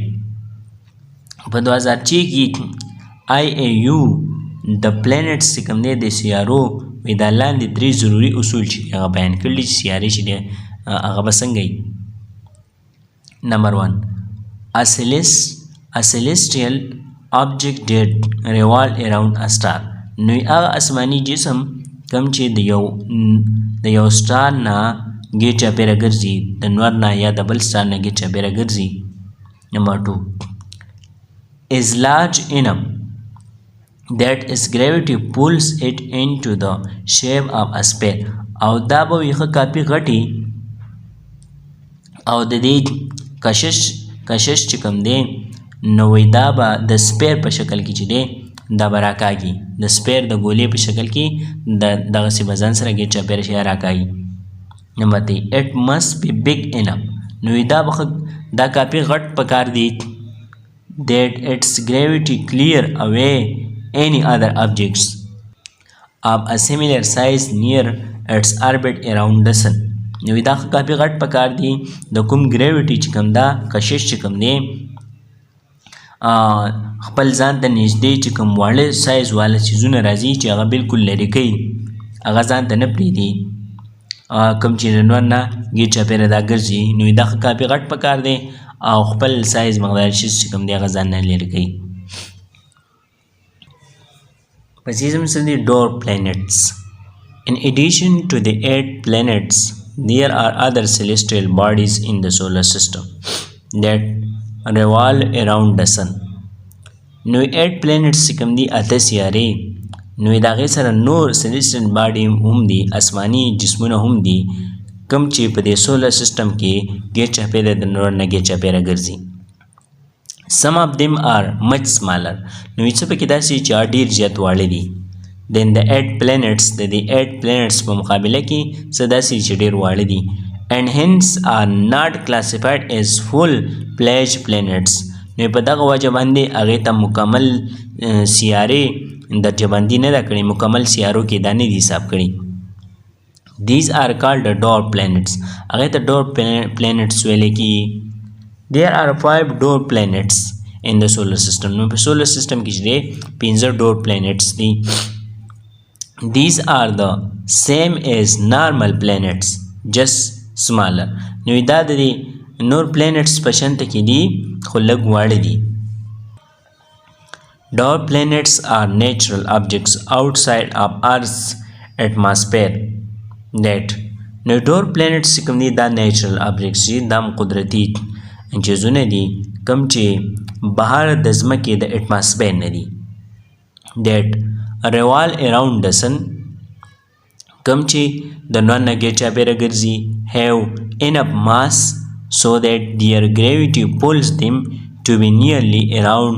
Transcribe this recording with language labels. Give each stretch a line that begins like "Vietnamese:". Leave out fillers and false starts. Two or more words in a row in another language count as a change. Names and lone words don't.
Pashto: په 2006 کې IAU د پلانټس چې کوم دی د سیارو وایي دا لاندې 3 ضروري اصول چې هغه بیان کړي چې سیارې چې دی هغه به څنګه وي.
English: نمبر 1 a celestial object that revolve around a star.
Pashto: نو هغه آسماني جسم کوم چې د یو سټار نه ګیر چاپېره ګرځي د نور نه یا د بل سټار نه ګیر چاپېره ګرځي.
English: نمبر 2 is large enough that its gravity pulls it into the shape of a sphere.
Pashto: او دا به وي ښه کافي غټي او د دې کشش چې کوم دی نو وایي دا به د سپیر په شکل کې چې دی دا به راکاږي د سپیر د ګولې په شکل کې دغسې به ځان سره ګیر چاپېره شی راکاږي.
English: نمبر 3 it must be big enough.
Pashto: نو دا به دا کافي غټ پکار دی
English: that its gravity clear away any other objects of a similar size near its orbit around the sun.
Pashto: نو دا کافي غټ پکار دی د کوم ګریویټي چې کوم دا کشش چې کوم دی خپل ځان ته نږدې چې کوم واړه سایز والا څیزونه راځي چې هغه بالکل لرې کوي هغه ځان ته نه پرېږدي کوم چې د نور نه ګیر چاپېره دا ګرځي نو دا کافي غټ پکار دی او خپل سایز مقدار شیز چې کوم دی هغه ځان نه لرې کوي. پسې زموږ سره دي
English: dwarf planets. In addition to the 8 planets there are other celestial bodies in the solar system that revolve around the sun.
Pashto: نو 8 planets چې کوم دي اته سیارې نو د هغې سره نور
English: celestial body
Pashto: هم دي آسماني جسمونه هم دي کوم چې په دې سولر سیسټم کې ګیر چاپېره د نور نه ګیر چاپېره ګرځي.
English: Some of them are much smaller.
Pashto: نو څه پکې داسې چې ډېر زیات واړه دي.
English: Then the 8 planets
Pashto: د دې 8 planets په مقابله کې څه داسې چې ډېر واړه دي
English: and hence are not classified as full-fledged planets.
Pashto: نو په دغه وجه باندې هغې ته مکمل سیارې درجه بندي نه ده کړې مکمل سیارو کې دا نه دي حساب کړي.
English: these are called the dwarf planets.
Pashto: هغه ته
English: dwarf planets
Pashto: ویل کی.
English: there are 5 dwarf planets in the solar system.
Pashto: نو په
English: solar system
Pashto: کې چې دی 15
English: dwarf planets
Pashto: دي.
English: these are the same as normal planets just smaller.
Pashto: نو دا د نور planets په شان ته کې دي خو لږ واړه دي.
English: dwarf planets are natural objects outside of Earth's atmosphere that
Pashto: نو
English: dwarf planets
Pashto: چې کوم دي دا
English: natural objects
Pashto: دي، دا قدرتي چیزونه دي کوم چې بهر د ځمکې د اټماسفیر نه دي.
English: that revolve around the sun
Pashto: کوم چې د نور نه ګیر چاپیره ګرځي
English: have enough mass so that their gravity pulls them to be nearly around.